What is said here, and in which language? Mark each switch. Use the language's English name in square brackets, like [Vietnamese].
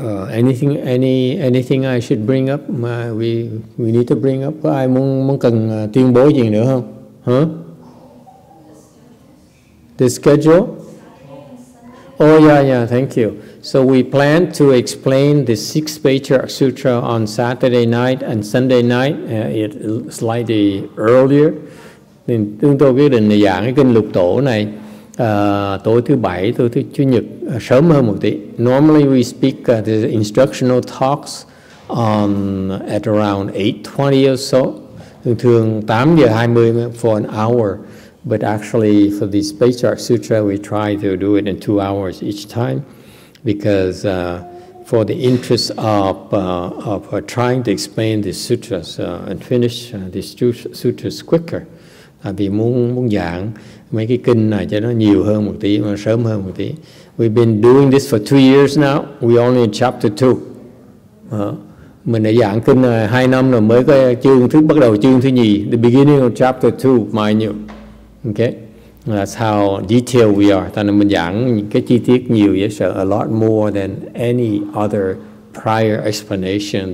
[English] Anything I should bring up? We need to bring up. [Vietnamese] Có ai muốn cần tuyên bố gì nữa không? Huh? [English] The schedule? Oh yeah. Thank you. So we plan to explain the 6th Patriarch Sutra on Saturday night and Sunday night. It's slightly earlier. [Vietnamese] Nên chúng tôi quyết định là giảng cái kinh lục tổ này tối thứ Bảy, tối thứ Chủ nhật, sớm hơn một tí. [English] Normally we speak the instructional talks at around 8:20 or so. Thường 8:20 for an hour. But actually for this Patriarch Sutra we try to do it in 2 hours each time, because for the interest of trying to explain the sutras and finish these sutras quicker. [Vietnamese] vì muốn giảng mấy cái kinh này cho nó nhiều hơn một tí, mà sớm hơn một tí. [English] We've been doing this for 2 years now. We only in chapter 2. [Vietnamese] Mình đã giảng kinh 2 năm rồi, mới có bắt đầu chương thứ nhì. [English] The beginning of chapter 2, mind you. Okay, that's how detailed we are. [Vietnamese] Tại nên mình giảng những cái chi tiết nhiều vậy, [English] so a lot more than any other prior explanation.